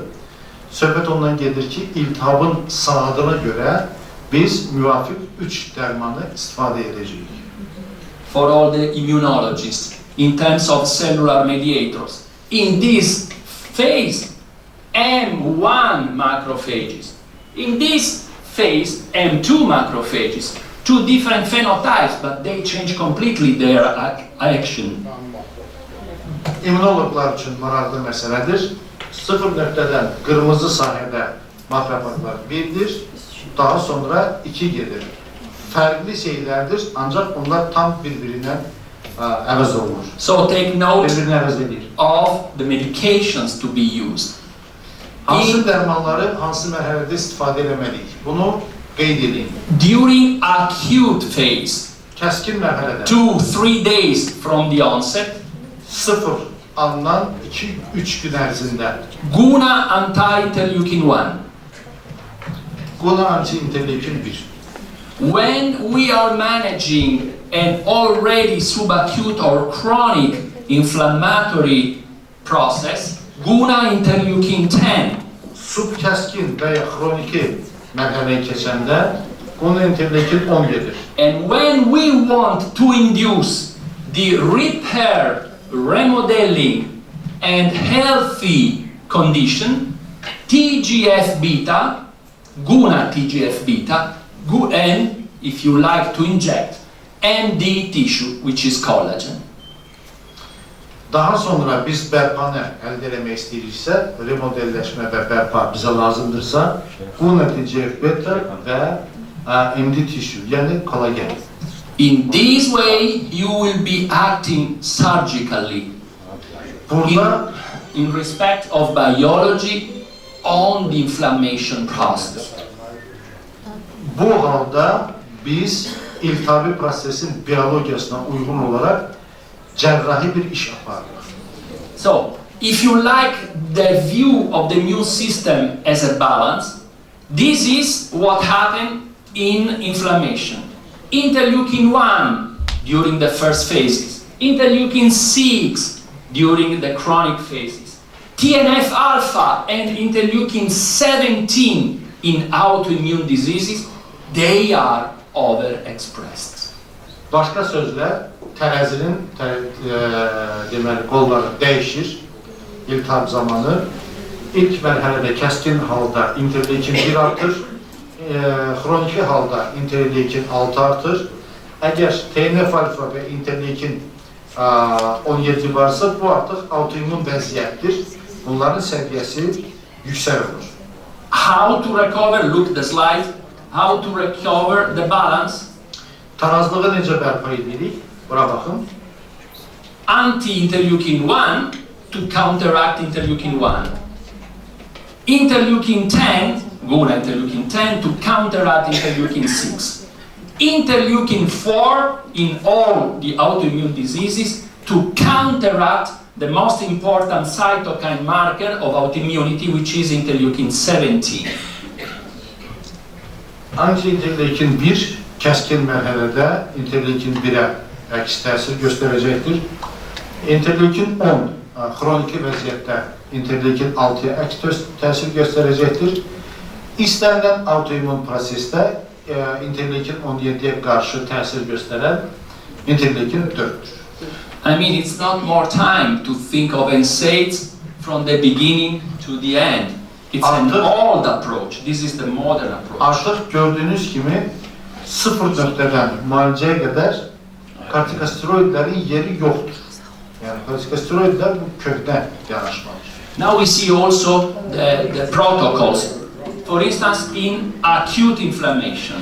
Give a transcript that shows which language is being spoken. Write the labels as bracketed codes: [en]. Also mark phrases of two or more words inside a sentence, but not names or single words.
[az] Söhbət ondan gedir ki, iltihabın saatına görə biz müvafiq 3 dərmanı istifadə edəcəyik. [en] For all the immunologists, in terms of cellular mediators, in this phase, M1 macrophages. In this phase, M2 macrophages. Two different phenotypes, but they change completely their action. [az] İmmunoloqlar üçün maraqlı məsələdir. 0 nöqtədən qırmızı sahədə makrofaglar 1-dir, daha sonra 2 gedir. Fərqli şeylərdir, ancaq onlar tam bir-birindən əvəz olunur. [en] So take note [az] Bir-birini əvəz edir. [en] of the medications to be used. [az] Hansı dərmanları hansı mərhələdə istifadə etməliyik? Bunu qeyd edin. [en] During acute phase, [az] Kəskin mərhələdə [en] 2-3 days from the onset, [az] 0 alınan 2-3 gün ərzində [en] GUNA anti-interleukin-1. [az] GUNA anti-interleukin 1. [en] When we are managing an already subacute or chronic inflammatory process, GUNA interleukin-10 [az] Subkəskin və ya xroniki mərhələyə keçəndə GUNA interleukin 10 gedir. [en] And when we want to induce the repair, remodeling and healthy condition, TGF-beta, GUNA TGF-beta, and if you like to inject, MD tissue, which is collagen. [az] Daha sonra biz bərpanı əldə etmək istəyiriksə, remodelləşmə və bərpa bizə lazımdırsa, GUNA TGF-beta və MD tissue, yəni kollagen. [en] In this way, you will be acting surgically [az] Burada [en] in respect of biology on the inflammation process. [az] bu halda biz iltihabi prosesin biyologiyasına uyğun olaraq cərrahi bir iş aparırıq. [en] So, if you like the view of the immune system as a balance, this is what happened in inflammation. Interleukin-1 during the first phases, interleukin-6 during the chronic phases, TNF-alpha and interleukin-17 in autoimmune diseases, they are overexpressed. [az] Başqa sözlə, tərəzinin deməli, qolları dəyişir iltihab zamanı. İlk mərhələdə kəskin halda interleukin 1 artır, xroniki halda interleukin 6 artır. Əgər TNF-alfa və interleukin 17 varsa, bu artıq autoimmun vəziyyətdir. Bunların səviyyəsi yüksək olur. [en] How to recover, look the slide, how to recover the balance. [az] Tarazlığı necə bərpa edirik? Bura baxın. [en] Anti-interleukin-1 to counteract interleukin-1. Interleukin-10, GUNA interleukin-10 to counteract interleukin-6. Interleukin-4 in all the autoimmune diseases to counteract the most important cytokine marker of autoimmunity, which is interleukin-17. [az] Anti-interleukin 1 kəskin mərhələdə interleukin 1-ə əks təsir göstərəcəkdir. Interleukin 10 xroniki vəziyyətdə interleukin 6-ya əks təsir göstərəcəkdir. İstənilən autoimmun prosesdə interleukin 17-yə qarşı təsir göstərən interleukin 4-dür. [en] I mean, it's not more time to think of NSAIDs from the beginning to the end. It's an old approach. This is the modern approach. [az] Artıq gördüyünüz kimi 0 nöqtədən müalicəyə qədər kortikosteroidlərin yeri yoxdur. Yəni kortikosteroidlər bu kökdən yanaşmalıdır. [en] Now we see also the protocols. For instance, in acute inflammation.